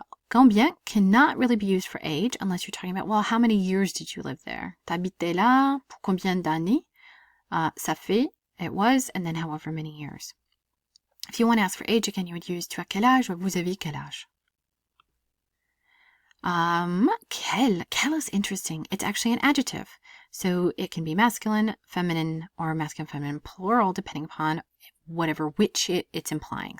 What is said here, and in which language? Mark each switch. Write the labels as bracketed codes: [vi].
[en] Combien cannot really be used for age unless you're talking about, well, how many years did you live there? [fr] T'habitais là pour combien d'années? Ça fait, [en] it was, and then however many years. If you want to ask for age again, you would use [fr] tu as quel âge [en] or [fr] vous avez quel âge. [en] Quel is interesting. It's actually an adjective. So it can be masculine, feminine, or masculine, feminine, plural, depending upon whatever which it's implying.